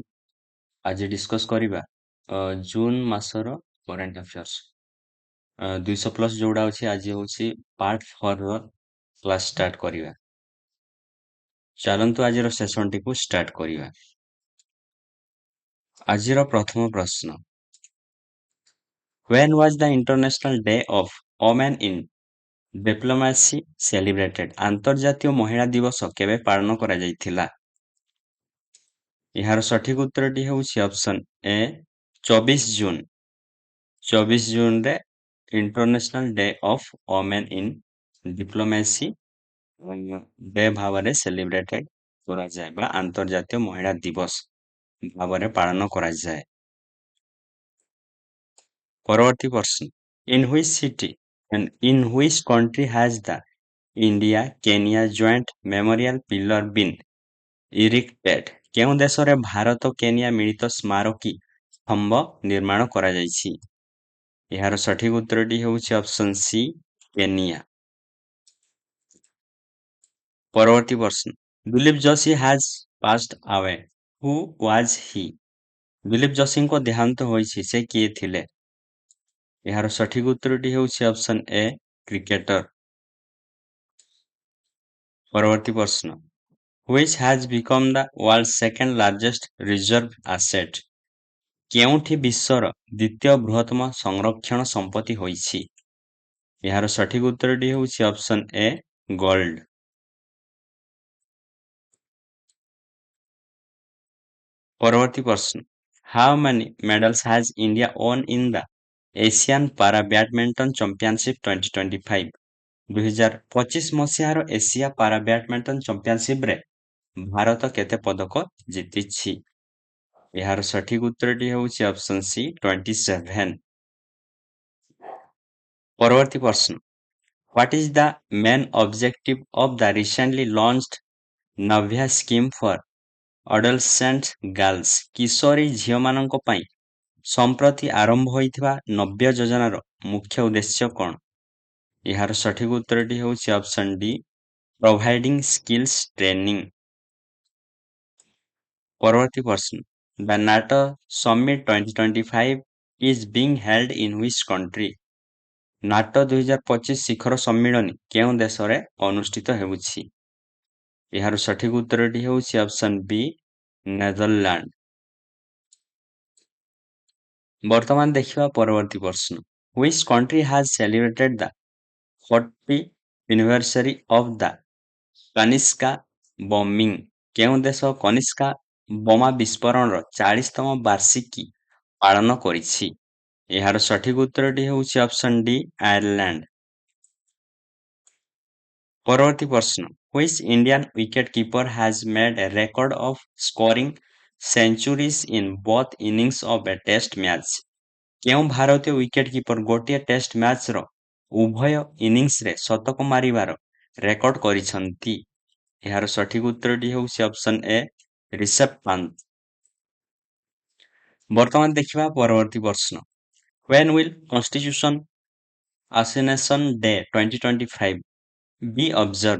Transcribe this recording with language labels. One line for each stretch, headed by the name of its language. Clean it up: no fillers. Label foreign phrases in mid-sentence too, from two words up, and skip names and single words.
Odia: ଆଜି ଡିସ୍କସ୍ କରିବା ଜୁନ୍ ମାସର
English: current affairs
Odia: 200+ ଯୋଉଟା ଅଛି ଆଜି ହଉଛି ପାର୍ଟ 4 ର କ୍ଲାସ୍ ଷ୍ଟାର୍ଟ କରିବା। ଚାଲନ୍ତୁ ଆଜିର ସେସନଟିକୁ ଷ୍ଟାର୍ଟ କରିବା। ଆଜିର ପ୍ରଥମ ପ୍ରଶ୍ନ,
English: When was the International Day of Women in Diplomacy celebrated?
Odia: ଆନ୍ତର୍ଜାତୀୟ ମହିଳା ଦିବସ କେବେ ପାଳନ କରାଯାଇଥିଲା? ଏହାର ସଠିକ ଉତ୍ତରଟି ହେଉଛି ଅପସନ ଏ 24 ଜୁନ। 24 ଜୁନରେ
English: International Day of Women in Diplomacy Day
Odia: ଭାବରେ ସେଲିବ୍ରେଟେଡ କରାଯାଏ ବା ଆନ୍ତର୍ଜାତୀୟ ମହିଳା ଦିବସ ଭାବରେ ପାଳନ କରାଯାଏ। ପରବର୍ତ୍ତୀ ପ୍ରଶ୍ନ,
English: in which city and in which country has the India Kenya joint memorial pillar been erected?
Odia: କେଉଁ ଦେଶରେ ଭାରତ କେନିଆ ମିଳିତ ସ୍ମାରକୀ ସ୍ତମ୍ଭ ନିର୍ମାଣ କରାଯାଇଛି? ଏହାର ସଠିକ ଉତ୍ତରଟି ହେଉଛି ଅପସନ ସି କେନିଆ। ପରବର୍ତ୍ତୀ ପ୍ରଶ୍ନ,
English: ଦିଲ୍ଲୀପ ଯୋଶୀ has passed away. Who was he?
Odia: ଦିଲ୍ଲୀପ ଯୋଶୀଙ୍କ ଦେହାନ୍ତ ହୋଇଛି, ସେ କିଏ ଥିଲେ? ଏହାର ସଠିକ ଉତ୍ତରଟି ହେଉଛି ଅପସନ ଏ କ୍ରିକେଟର। ପରବର୍ତ୍ତୀ ପ୍ରଶ୍ନ,
English: which has become the world's second largest reserve asset?
Odia: କେଉଁଠି ବିଶ୍ୱର ଦ୍ୱିତୀୟ ବୃହତ୍ତମ ସଂରକ୍ଷଣ ସମ୍ପତ୍ତି ହୋଇଛି? ଏହାର ସଠିକ ଉତ୍ତରଟି ହେଉଛି ଅପସନ ଏ ଗୋଲ୍ଡ। ପରବର୍ତ୍ତୀ ପ୍ରଶ୍ନ,
English: how many medals has India won in the Asian Para Badminton Championship 2025?
Odia: 2025 ମସିହାର ଏସିଆ ପାରା ବ୍ୟାଡମିଣ୍ଟନ ଚାମ୍ପିଅନସିପରେ ଭାରତ କେତେ ପଦକ ଜିତିଛି? ଏହାର ସଠିକ ଉତ୍ତରଟି ହେଉଛି ଅପସନ ସି 27। ପରବର୍ତ୍ତୀ ପ୍ରଶ୍ନ,
English: what is the main objective of the recently launched Navya scheme for adolescent girls?
Odia: କିଶୋରୀ ଝିଅମାନଙ୍କ ପାଇଁ ସମ୍ପ୍ରତି ଆରମ୍ଭ ହୋଇଥିବା ନବ୍ୟ ଯୋଜନାର ମୁଖ୍ୟ ଉଦ୍ଦେଶ୍ୟ କ'ଣ? ଏହାର ସଠିକ ଉତ୍ତରଟି ହେଉଛି ଅପସନ ଡି
English: providing skills training.
Odia: ପରବର୍ତ୍ତୀ ପ୍ରଶ୍ନ,
English: the NATO Summit 2025 is being held in which country?
Odia: ନାଟୋ 2025 ଶିଖର ସମ୍ମିଳନୀ କେଉଁ ଦେଶରେ ଅନୁଷ୍ଠିତ ହେଉଛି? ଏହାର ସଠିକ ଉତ୍ତରଟି ହେଉଛି ଅପସନ ବି ନେଦରଲ୍ୟାଣ୍ଡ। ବର୍ତ୍ତମାନ ଦେଖିବା ପରବର୍ତ୍ତୀ ପ୍ରଶ୍ନ,
English: which country has celebrated the 40th anniversary of the କନିଷ୍କା bombing?
Odia: କେଉଁ ଦେଶ କନିଷ୍କା ବୋମା ବିସ୍ଫୋରଣର 40ତମ ବାର୍ଷିକୀ ପାଳନ କରିଛି? ଏହାର ସଠିକ ଉତ୍ତରଟି ହେଉଛି ଅପସନ ଡି ଆୟାରଲ୍ୟାଣ୍ଡ। ପରବର୍ତ୍ତୀ ପ୍ରଶ୍ନ,
English: which Indian wicketkeeper has made a record of scoring centuries in both innings of a test match?
Odia: କେଉଁ ଭାରତୀୟ
English: wicket keeper
Odia: ଗୋଟିଏ ଟେଷ୍ଟ ମ୍ୟାଚର ଉଭୟ ଇନିଂସରେ ଶତକ ମାରିବାର ରେକର୍ଡ କରିଛନ୍ତି? ଏହାର ସଠିକ ଉତ୍ତରଟି ହେଉଛି ଅପସନ ଏ ରିଷଭ ପନ୍ତ। ବର୍ତ୍ତମାନ ଦେଖିବା ପରବର୍ତ୍ତୀ ପ୍ରଶ୍ନ,
English: when will Constitution Assassination Day 2025 be observed?